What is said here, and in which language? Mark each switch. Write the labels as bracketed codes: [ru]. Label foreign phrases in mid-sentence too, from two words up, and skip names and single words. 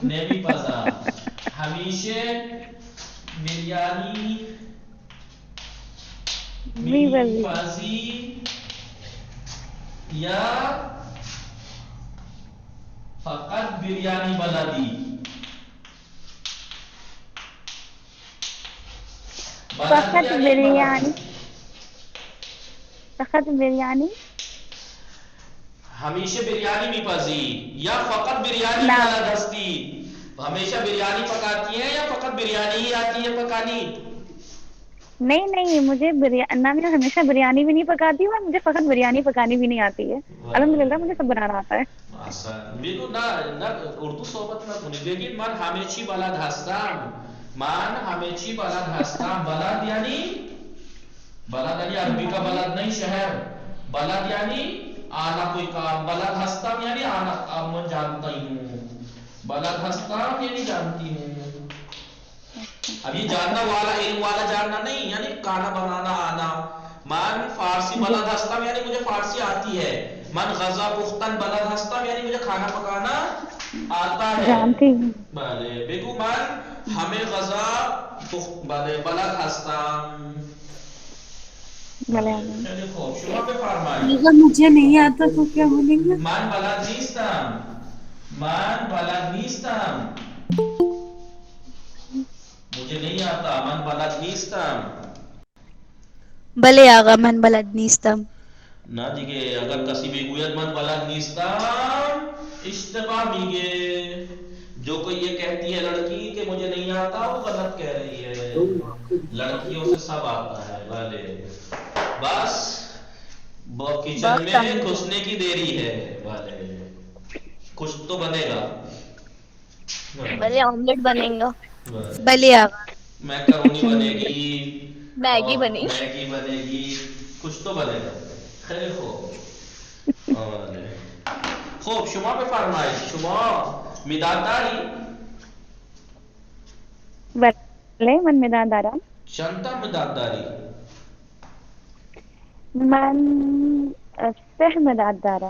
[fa] نمیپزم همیشه بریانی میپزی یا فقط بریانی بلدی فقط بریانی ہمیشہ بریانی میپزی یا فقط بریانی بلد ہستی [ur] ہمیشہ بریانی پکاتی ہیں یا فقط بریانی ہی آتی ہے پکانی نہیں مجھے نہ میں ہمیشہ بریانی بھی نہیں پکاتی ہوں اور مجھے فقط بریانی پکانی بھی نہیں آتی ہے. الحمدللہ مجھے سب بنانا آتا ہے. [fa] میگو نه اردو صحبت نکنید بگید من همه چی بلد هستم. من همه چی بلد هستم. [ur] بلد یعنی عربی کا بلد نہیں شہر. بلد یعنی آنا کوئی کام. [fa] بلد ہستم [ur] یعنی آنا من جانتا ہوں. [fa] بلد ہستم [ur] یعنی جانتی ہوں. اب یہ جاننا والا علم والا جاننا نہیں یعنی کھانا بنانا آنا. [fa] من فارسی بلد ہستم [ur] یعنی مجھے فارسی آتی ہے. [fa] من غذا پختن بلد ہستم [ur] یعنی مجھے کھانا پکانا آتا ہے. جانتی ہوں. [fa] بله بگو من همه غذا بلد هستم. بله خیلی خوب شما بفرمایید. [ur] اگر مجھے نہیں آتا تو کیا بولیں گے؟ [fa] من بلد نیستم. [ur] مجھے نہیں آتا. [fa] من بلد نیستم. بله آقا من بلد نیستم. نه دیگه اگر کسی بگوید من بلد نیستم اشتباه میگه. [ur] جو کوئی یہ کہتی ہے لڑکی کہ مجھے نہیں آتا وہ غلط کہہ رہی ہے. لڑکیوں سے سب آتا ہے. بھلے بس کچن میں گھسنے کی دیری ہے. بھلے کچھ تو بنے گا. بھلے آملیٹ بنے گا. [fa] بله آقا. [ur] میکرونی بنے گی. मैगी बनी मैगी बनेगी, कुछ तो बनेगा. [fa] خیلی خوب. آره. خب شما بفرمایید، شما مداد داری؟ بله من مداد دارم. چند تا مداد داری؟ من 3 مداد دارم.